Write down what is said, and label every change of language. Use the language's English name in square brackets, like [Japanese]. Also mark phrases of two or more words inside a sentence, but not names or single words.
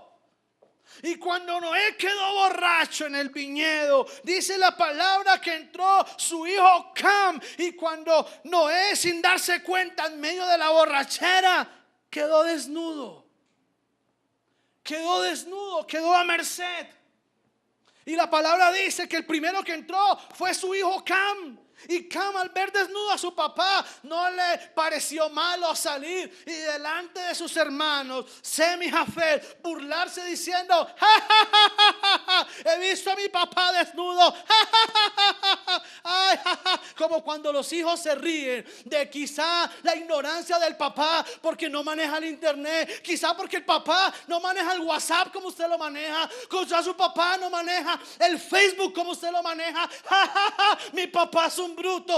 [Spanish] Y cuando Noé quedó borracho en el viñedo, dice la palabra que entró su hijo Cam, y cuando Noé, sin darse cuenta, en medio de la borrachera, quedó desnudo, quedó a merced. Y la palabra dice que el primero que entró fue su hijo Cam. Y Cam, al ver desnudo a su papá, no le pareció malo salir y delante de sus hermanos Sem y Jafet burlarse diciendo: "Ja, ja, ja, ja, ja, ja, he visto a mi papá desnudo". Ja, ja, ja, ja, ja, ay, ja, ja. Como cuando los hijos se ríen de quizá la ignorancia del papá porque no maneja el internet, quizá porque el papá no maneja el WhatsApp como usted lo maneja, quizá su papá no maneja el Facebook como usted lo maneja. Ja, ja, ja, mi papá es un bruto.